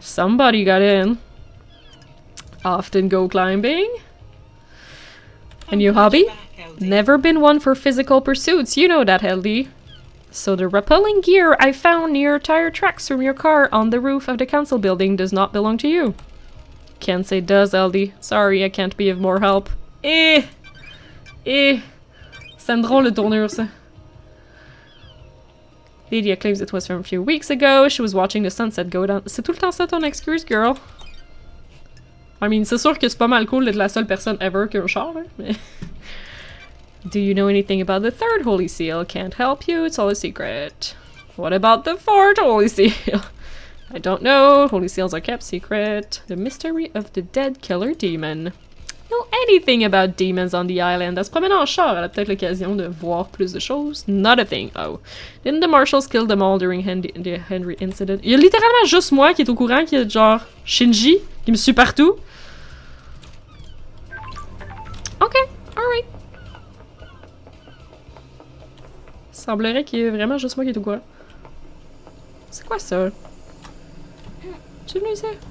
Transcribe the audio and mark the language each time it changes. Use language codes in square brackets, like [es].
[en] Somebody got in. Often go climbing? A new hobby? Never been one for physical pursuits, you know that, LD. So the rappelling gear I found near tire tracks from your car on the roof of the council building does not belong to you. Can't say does, LD. Sorry, I can't be of more help. [fr] C'est une drôle de tournure, ça. [en] Lydia claims it was from a few weeks ago. She was watching the sunset go down. [fr] C'est tout le temps ça ton excuse, girl? [en] I mean, [fr] c'est sûr que c'est pas mal cool d'être la seule personne ever qui a un char, là, mais... [en] Do you know anything about the third Holy Seal? Can't help you, it's all a secret. What about the fourth Holy Seal? I don't know, Holy Seals are kept secret. The mystery of the dead killer demon. Know anything about demons on the island? [fr] Elle se promène en char, elle a peut-être l'occasion de voir plus de choses. [en] Not a thing, oh. Didn't the marshals kill them all during the Henry incident? [fr] Il y a littéralement juste moi qui est au courant qu'il y a genre Shinji qui me suit partout. [en] Ok, alright. [fr] Semblerait qu'il y ait vraiment juste moi qui est au courant. C'est quoi ça? Tu venu ici?